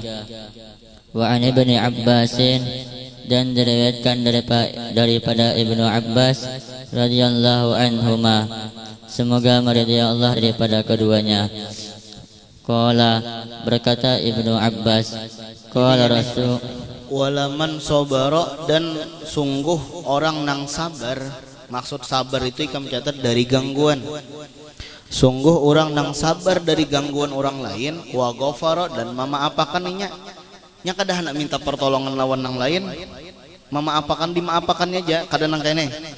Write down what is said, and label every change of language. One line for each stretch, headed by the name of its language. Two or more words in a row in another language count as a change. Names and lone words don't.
Arabic: وعن ابن عباس,
Banjar: dan diriwayatkan daripada Ibnu Abbas
Arabic: رضي الله عنهما,
Banjar: semoga meridai Allah daripada keduanya. Qala, berkata Ibnu Abbas, qala Rasul,
Arabic: ولمن صبر,
Banjar: dan sungguh orang nang sabar. Maksud sabar itu ikam catat dari gangguan. Sungguh orang nang sabar dari gangguan orang lain,
Arabic: وغفر,
Banjar: dan memaapakan nya kada hendak minta pertolongan lawan nang lain, memaapakan dimaapakannya aja, kada nang kene.